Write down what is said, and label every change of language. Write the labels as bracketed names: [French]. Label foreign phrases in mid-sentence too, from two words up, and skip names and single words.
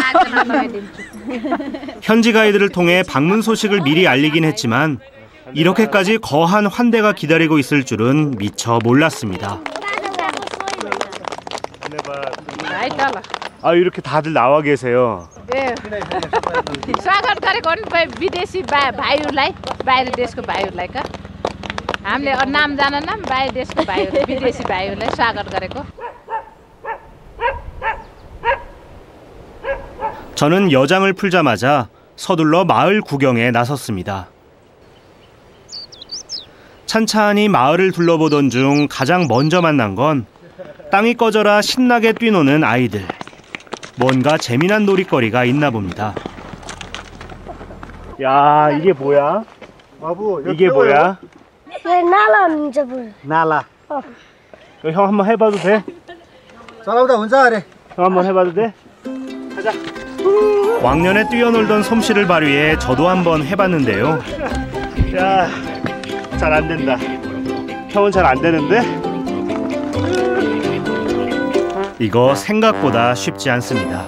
[Korean] 현지 가이드를 통해 방문 소식을 미리 알리긴 했지만 이렇게까지 거한 환대가 기다리고 있을 줄은 미처 몰랐습니다. 아, 이렇게 다들 나와 계세요. [Nepali] स्वागत गरेको नि विदेशी भाइहरूलाई बाहिर देशको भाइहरूलाई का हामीले नाम जान्न बाहिर देशको भाइहरू विदेशी भाइहरूलाई स्वागत गरेको [Korean] 저는 여장을 풀자마자 서둘러 마을 구경에 나섰습니다. 찬찬히 마을을 둘러보던 중 가장 먼저 만난 건 땅이 꺼져라 신나게 뛰노는 아이들. 뭔가 재미난 놀이거리가 있나 봅니다. 야, 이게 뭐야? 이게 뭐야? 나라입니다. 나라. 이거 형 한번 해봐도 돼? [Nepali] चलाउँदा हुन्छ अरे [Korean] 형 한번 해봐도 돼? 왕년에 뛰어놀던 솜씨를 발휘해 저도 한번 해봤는데요. 야, 잘 안 된다. 형은 잘 안 되는데? 이거 생각보다 쉽지 않습니다.